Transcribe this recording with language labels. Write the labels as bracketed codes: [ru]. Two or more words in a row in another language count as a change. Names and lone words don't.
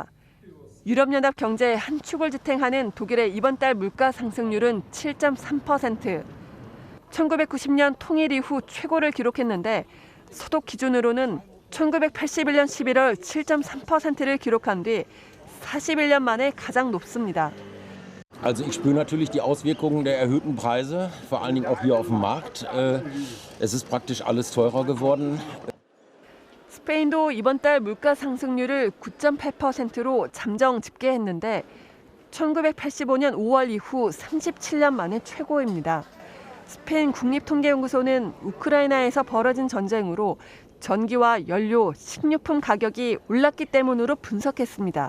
[ko] 유럽연합 경제의 한 축을 지탱하는 독일의 이번 달 물가 상승률은 7.3%. 1990년 통일 이후 최고를 기록했는데 소득 기준으로는 1981년 11월 7.3%를 기록한 뒤 41년 만에 가장 높습니다. [de] Also ich spüre natürlich die Auswirkungen der erhöhten Preise, vor allen Dingen auch hier auf dem Markt. Es ist praktisch alles teurer geworden. [ko] 스페인도 이번 달 물가 상승률을 9.8%로 잠정 집계했는데 1985년 5월 이후 37년 만에 최고입니다. 스페인 국립통계연구소는 우크라이나에서 벌어진 전쟁으로 전기와 연료, 식료품 가격이 올랐기 때문으로 분석했습니다.